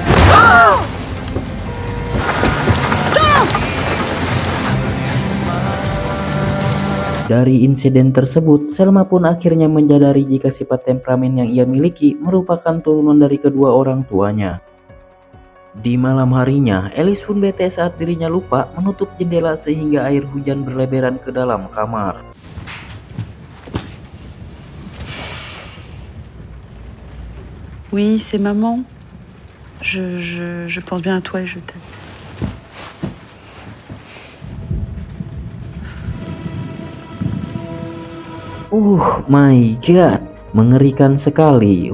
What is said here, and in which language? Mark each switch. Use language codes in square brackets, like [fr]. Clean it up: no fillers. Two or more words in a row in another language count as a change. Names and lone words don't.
[id] Dari insiden tersebut, Selma pun akhirnya menyadari jika sifat temperamen yang ia miliki merupakan turunan dari kedua orang tuanya. Di malam harinya, Alice pun bete saat dirinya lupa menutup jendela sehingga air hujan berleberan ke dalam kamar. [fr] Oui, c'est maman. Je pense bien à toi et je t'aime. [en] My God, [id] mengerikan sekali.